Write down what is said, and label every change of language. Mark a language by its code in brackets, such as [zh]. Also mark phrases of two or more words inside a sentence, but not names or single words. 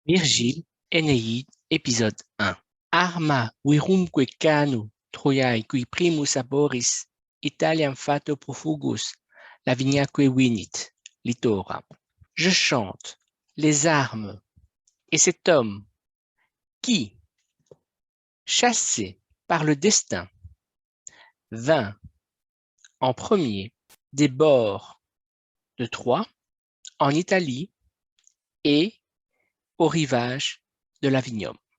[la] Virgile, Énéide, épisode 1. Arma virumque cano, Troiae qui primus aboris, Italiam fato profugus, Laviniaque vinit, Litora. [fr] Je chante les armes et cet homme qui, chassé par le destin, vint en premier des bords de Troie, en Italie et au rivage de l'Avinium.